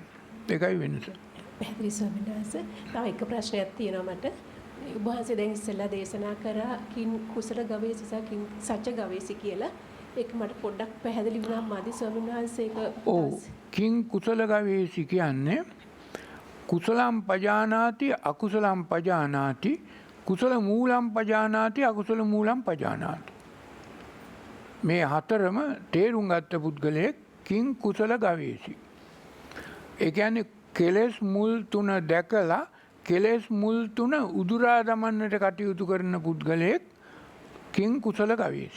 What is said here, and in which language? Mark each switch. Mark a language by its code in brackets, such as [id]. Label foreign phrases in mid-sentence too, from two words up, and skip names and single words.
[si] ඒකයි වෙනස. පැහැදිලි ස්වාමීන් වහන්සේ. තව එක ප්‍රශ්නයක් තියෙනවා මට. ඔබ වහන්සේ දැන් ඉස්සෙල්ලා දේශනා කරා [pi] කින් කුසල ගවේෂි [si] සහ [pi] කින් සත්‍ය ගවේෂි [si] කියලා. ඒක මට පොඩ්ඩක් පැහැදිලි වුණා මදි ස්වාමීන් වහන්සේ ඒක. [pi] ඔව්. කින් කුසල ගවේෂි කියන්නේ කුසලම් පජානාති අකුසලම් පජානාති කුසල මූලම් පජානාති අකුසල මූලම් පජානාති. [si] මේ හතරම තේරුම් ගත්ත පුද්ගලයෙක් [pi] කින් කුසල ගවේෂි. [si] ඒ කියන්නේ කෙලෙස් මුල් තුන දැකලා කෙලෙස් මුල් තුන උදුරා දමන්නට කටයුතු කරන පුද්ගලයෙක් [pi] කින් කුසල ගවේෂි.